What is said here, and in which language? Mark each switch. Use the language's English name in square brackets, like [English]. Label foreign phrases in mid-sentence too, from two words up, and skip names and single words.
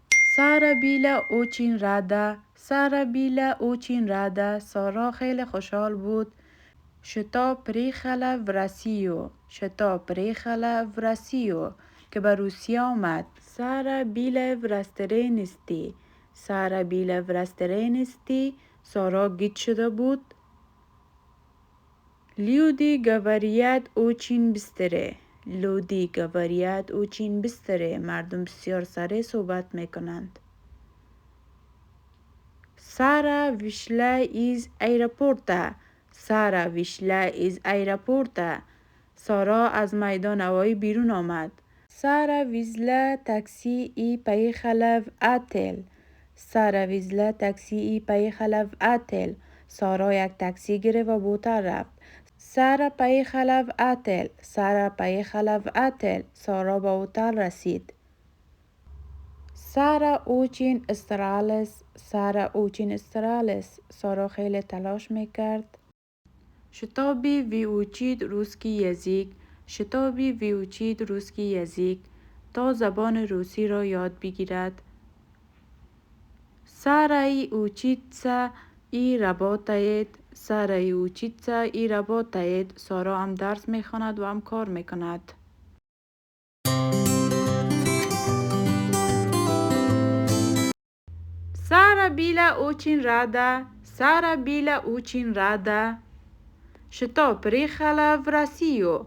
[Russian] Sara была очень рада. Sara была очень рада. [Tajik] سارا خیلی خوشحال بود. [Russian] Что приехала в Россию. Что приехала в Россию. [Tajik] که به روسیه آمد. [Russian] Sara была в растерянности. Sara была в растерянности. [Tajik] سارا گیج شده بود. [Russian] Люди говорят очень быстро. Люди говорят очень быстро. [Tajik] مردم بسیار سریع صحبت میکنند. [Russian] Sara вышла из аэропорта. Sara вышла из аэропорта. [Tajik] سارا از میدان هوایی بیرون آمد. [Russian] Sara взяла такси и поехала в отель. Sara взяла такси и поехала в отель. [Tajik] سارا یک تاکسی گرفت و به هتل رفت. [Russian] Sara поехала в отель. Sara поехала в отель. [Tajik] سارا به هتل رسید. [Russian] Sara очень старалась. Sara очень старалась. [Tajik] سارا خیلی تلاش میکرد. [Russian] чтобы выучить русский язык. чтобы выучить русский язык. [Tajik] تا زبان روسی را یاد بگیرد. [Russian] Sara учится и работает. Sara учится и работает. [Tajik] سارا هم درس میخواند و هم کار میکند. [Russian] Sara была очень рада. Sara была очень рада. Что приехала в Россию.